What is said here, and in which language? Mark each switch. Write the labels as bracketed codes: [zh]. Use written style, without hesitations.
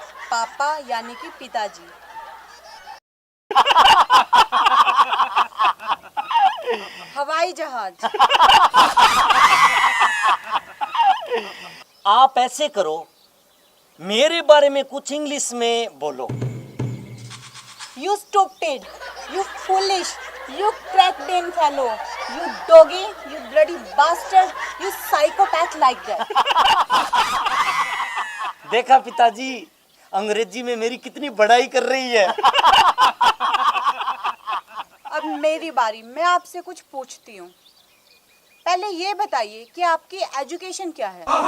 [hi] पापा यानी कि पिताजी। हवाई जहाज। आप ऐसे करो, मेरे बारे में कुछ इंग्लिश में बोलो। [en] You stupid, you foolish, you cracked in fellow, you doggy, you bloody bastard, you psychopath like that. [hi] देखा पिताजी, अंग्रेजी में मेरी कितनी बड़ाई कर रही है। अब मेरी बारी, मैं आपसे कुछ पूछती हूँ। पहले ये बताइए कि आपकी एजुकेशन क्या है?